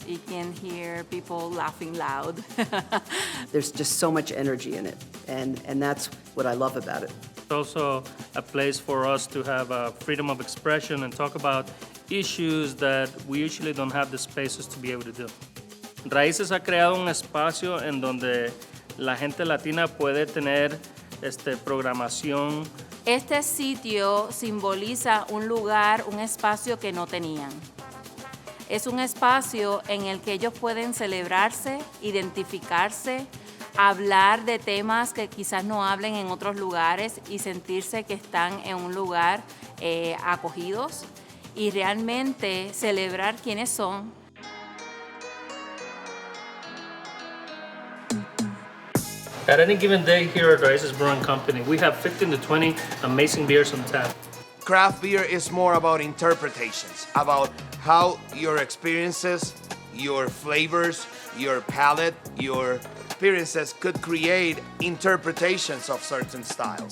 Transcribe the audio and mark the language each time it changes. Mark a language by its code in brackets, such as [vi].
[en] You can hear people laughing loud. There's just so much energy in it, and that's what I love about it. It's also a place for us to have freedom of expression and talk about issues that we usually don't have the spaces to be able to do. [es] Raíces ha creado un espacio en donde la gente latina puede tener programación. Este sitio simboliza un lugar, un espacio que no tenían. Es un espacio en el que ellos pueden celebrarse, identificarse, hablar de temas que quizás no hablen en otros lugares y sentirse que están en un lugar acogidos. y realmente celebrar quiénes son. [en] At any given day here at Raíces Brewing Company, we have 15 to 20 amazing beers on tap. Craft beer is more about interpretations, about how your experiences, your flavors, your palate, your experiences could create interpretations of certain styles.